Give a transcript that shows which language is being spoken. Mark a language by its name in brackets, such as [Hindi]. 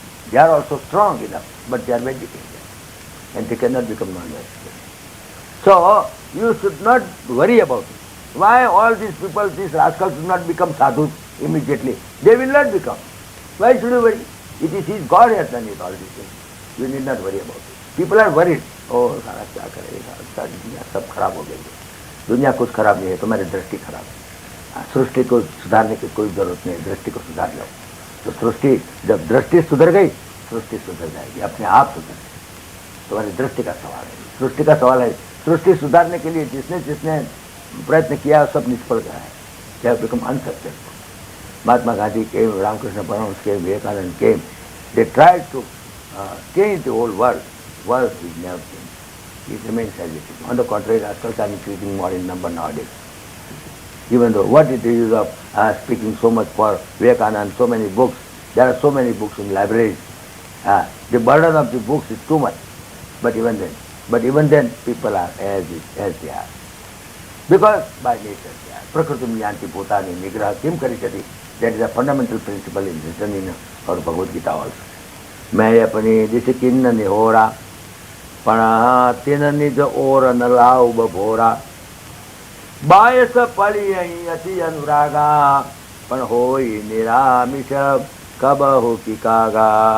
[English] They are also strong enough, but they are vegetarian. And they cannot become non-vegetarian. So, you should not worry about it. Why all these people, these rascals do not become sadhus immediately? They will not become. Why should you worry? It is His God has done it, all these things. You need not worry about it. People are worried. [Hindi] Oh, सारा क्या करेगा, सारी दुनिया सब खराब हो गई है. दुनिया कुछ खराब नहीं है, तुम्हारी दृष्टि खराब है. सृष्टि को सुधारने की कोई जरूरत नहीं है, दृष्टि को सुधार लो. तो सृष्टि, जब दृष्टि सुधर गई, सृष्टि सुधर जाएगी, अपने आप सुधर जाएगी. तुम्हारी दृष्टि का सवाल है, सृष्टि का सवाल है. सृष्टि सुधारने के लिए जिसने जिसने प्रयत्न किया सब निष्फल गया है. [English] They have become unsuccessful. Mahatma Gandhi came, Ramakrishna Paramahansa came, Vivekananda came. They tried to change the whole world. World is never changed. It remains as it is. On the contrary, rascals are increasing more in number nowadays. Even though what is the use of speaking so much for Vivekananda, so many books, there are so many books in libraries. The burden of the books is too much. But even then, people are as they are. Because by nature they are. [Sanskrit] Prakritim yanti bhutani nigraha kim karisati. [English] That is a fundamental principle in written in our Bhagavad Gita also. [Hindi] मैं अपनी दिश किन्न निहोरा पणा तिन निज ओर न लाउ बभोरा बायस पड़ी अति अनुरागा पण होई निरामिष कब हो की कागा.